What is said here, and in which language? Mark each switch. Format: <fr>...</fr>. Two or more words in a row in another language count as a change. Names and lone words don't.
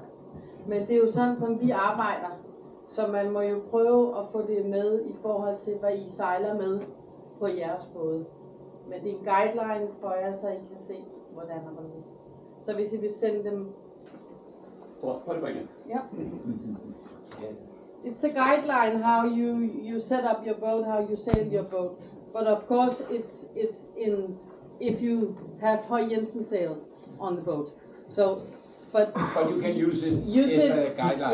<da>Men det er jo sådan, som vi arbejder. Så man må jo prøve at få det med i forhold til, hvad I sejler med på jeres både. Men det er en guideline for jer, så I kan se, hvordan og hvorledes. Så hvis I vil sende dem... Ja.</da> <en>It's a guideline how you set up your boat, how you sail your boat. But of course, it's in if you have Høj Jensen sail on the boat. So, but you can use it as a guideline.</en>